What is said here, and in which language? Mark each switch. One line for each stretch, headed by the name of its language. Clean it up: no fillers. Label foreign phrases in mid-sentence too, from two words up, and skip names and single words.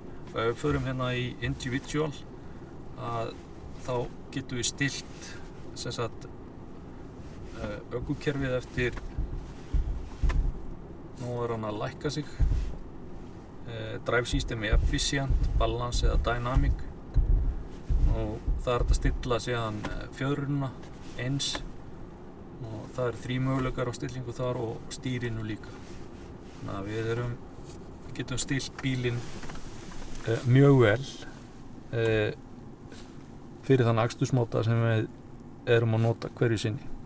Icelandic: Og ef við förum hérna í individual, þá getum við stilt sem sagt ökukerfið eftir, nú hann að lækka sig,
English: drive system efficient,
Icelandic: balance eða dynamic, og það hægt að stilla síðan fjöðrunina eins, og það 3 möguleikar á stillingu þar og stýrinu líka. Þannig að við getum stilt bílinn mjög vel fyrir þann akstursmáta sem við erum að nota hverju sinni.